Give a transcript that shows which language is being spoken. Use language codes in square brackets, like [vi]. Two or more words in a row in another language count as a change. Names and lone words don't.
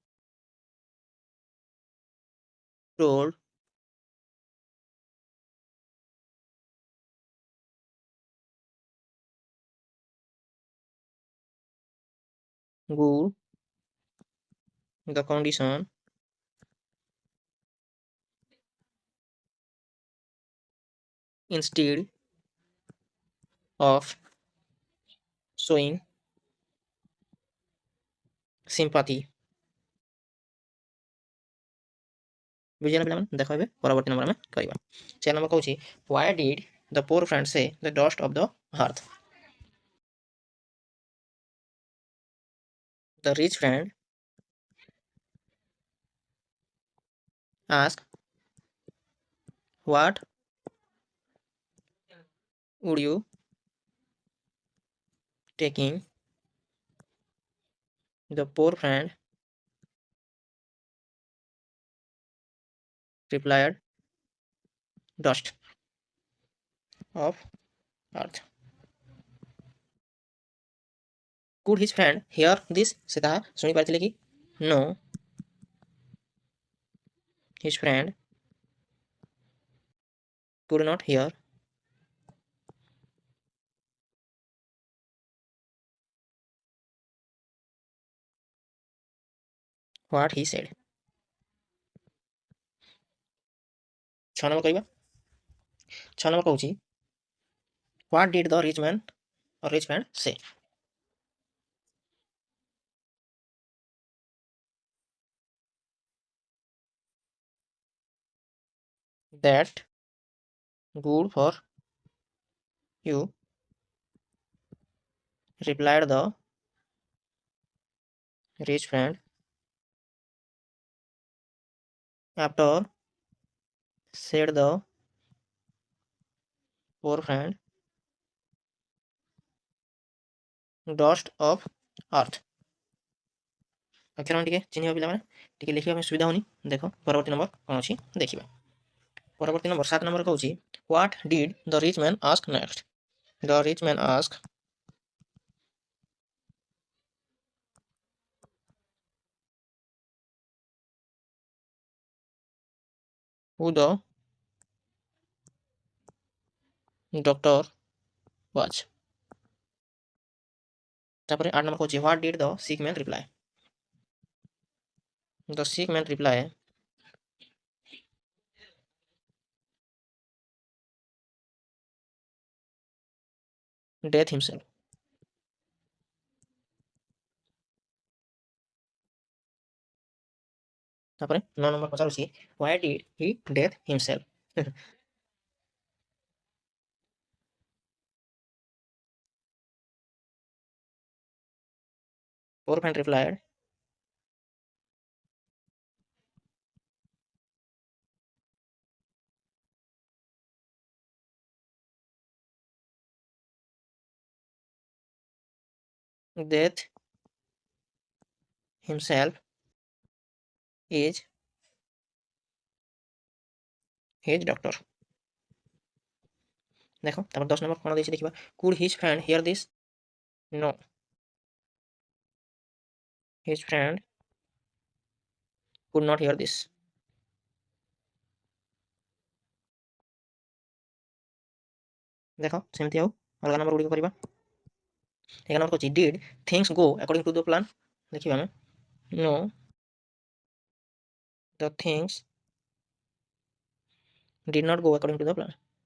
[en] told good the condition instead of showing sympathy [or] ବୁଝିଗଲା ପିଲାମାନେ? ଦେଖ ଏବେ ପରବର୍ତ୍ତୀ ନମ୍ବର ଆମେ କରିବା। [en] 4 [or] ନମ୍ବର କହୁଛି [en] why did the poor friend say the dust of the earth? the rich friend ask what would you taking the poor friend replied dust of earth. Could his friend hear this? [or] ସେ ତାହା ଶୁଣି ପାରିଥିଲେ କି? [en] No, his friend could not hear what he said. [or] 6 ନମ୍ବର କହିବା। [en] 6 [or] ନମ୍ବର କହୁଛି [en] what did the rich man or rich friend say? That good for you, replied the rich friend after said the poor friend dust of earth. [or] ଅକ୍ଷର ଟିକେ ଚିହ୍ନିବା ପିଲାମାନେ, ଟିକେ ଲେଖିବା ପାଇଁ ସୁବିଧା ହଉନି। ଦେଖ ପରବର୍ତ୍ତୀ ନମ୍ବର କ'ଣ ଅଛି ଦେଖିବା। ପରବର୍ତ୍ତୀ ନମ୍ବର 7 ନମ୍ବର କହୁଛି [en] what did the rich man ask next? The rich man asked who the doctor was. [or] ତାପରେ 8 ନମ୍ବର କହୁଛି [en] what did the sick man reply? The sick man reply death himself. [or] ତାପରେ 9 ନମ୍ବର ପଚାରୁଛି [en] why did he death himself? Poor friend replied death himself is his doctor. [or] ଦେଖ ତାପରେ 10 ନମ୍ବର କ'ଣ ଦେଇଛି ଦେଖିବା। [en] could his friend hear this? No, his friend could not hear this. [or] ଦେଖ ସେମିତି ଆଉ ଅଲଗା ନମ୍ବର ଗୁଡ଼ିକ କରିବା। [en] 11 [or] ନମ୍ବର କହୁଛି [en] did things go according to the plan? [or] ଦେଖିବା ଆମେ। [en] No, the things did not go according to the plan.